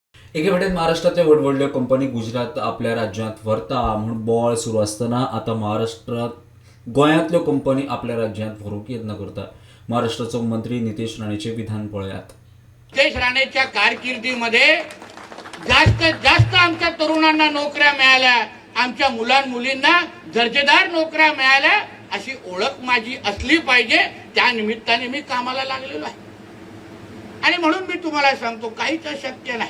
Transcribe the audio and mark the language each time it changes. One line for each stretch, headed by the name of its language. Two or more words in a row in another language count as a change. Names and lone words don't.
Konkani: एके वाटेन महाराष्ट्रातल्या व्हडव्हडल्यो कंपनी गुजरात आपल्या राज्यांत व्हरता म्हूण बोवाळ सुरू आसतना आतां महाराष्ट्रात गोंयांतल्यो कंपनी आपल्या राज्यांत व्हरूंक यत्न करता. महाराष्ट्राचो मंत्री नितेश राणेचें विधान पळयात.
Marathi: नितेश राणेच्या कारकिर्दीमध्ये जास्तीत जास्त आमच्या तरुणांना नोकऱ्या मिळाल्या, आमच्या मुलांमुलींना दर्जेदार नोकऱ्या मिळाल्या अशी ओळख माझी असली पाहिजे. त्या निमित्ताने मी कामाला लागलेलो आहे. आणि म्हणून मी तुम्हाला सांगतो, काहीच अशक्य नाही.